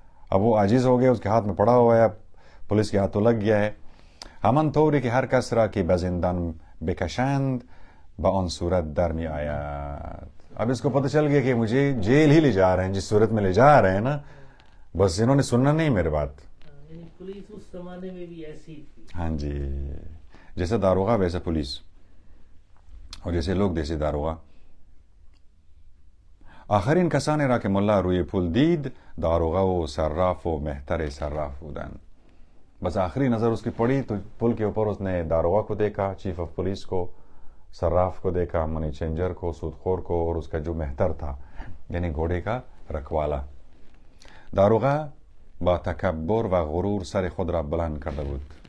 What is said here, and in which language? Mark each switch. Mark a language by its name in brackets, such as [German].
[Urdu] اب وہ عاجز ہو گئے، اس کے ہاتھ میں پڑا ہوا ہے، اب پولیس کے ہاتھوں لگ گیا ہے. [Persian] همان طوری که هر کس را که به زندان بکشند به آن صورت در می آید. [Urdu] اب اس کو پتہ چل گیا کہ مجھے جیل ہی لے جا رہے ہیں، جس صورت میں لے جا رہے ہیں نا، بس انہوں نے سننا نہیں میرے بات. یعنی پولیس اس زمانے میں بھی ایسی تھی. ہاں جی، جیسے داروغہ ویسے پولیس، اور جیسے لوگ جیسے داروغہ. [Persian] آخرین کسانی را که ملا روی پل دید داروغه و صراف و مهتر صراف بودند. [Urdu] بس آخری نظر اس کی پڑی تو پل کے اوپر اس نے داروغہ کو دیکھا، چیف آف پولیس کو، صراف کو دیکھا، منی چینجر کو، سودخور کو، اور اس کا جو مہتر تھا یعنی گھوڑے کا رکوالا. [Persian] داروغہ با تکبر و غرور سر خود را بلند کرده بود.